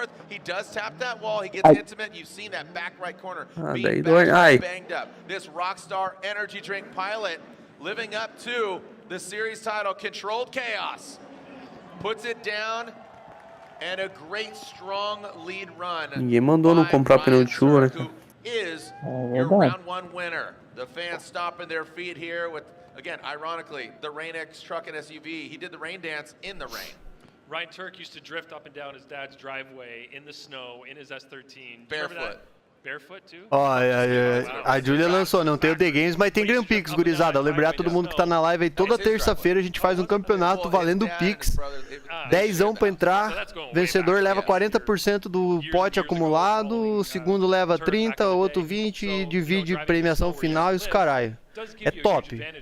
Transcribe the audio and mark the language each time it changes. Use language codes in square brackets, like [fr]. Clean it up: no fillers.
[en] He does tap that wall. He gets intimate. You've seen that back right corner being banged up. This Rockstar energy drink pilot living up to the series title, Controlled Chaos. Puts it down and a great strong lead run. [pt] Ninguém mandou não comprar pneu de chuva, né, cara? [en] Is your round 1 winner. The fans stomping their feet here with, again, ironically, the Rain X truck and SUV. He did the rain dance in the rain. Ryan Turk used to drift up and down his dad's driveway in the snow in his S13. Barefoot. Barefoot too? [pt] Ó, a Julia lançou, não tem o The Games, mas tem Grand Prix, gurizada. Lembrar todo mundo que tá na live aí, toda terça-feira a gente faz um campeonato valendo Pix. 10ão pra entrar, vencedor leva 40% do pote acumulado, o segundo leva 30, o outro 20 e divide premiação final e os caralho. É top.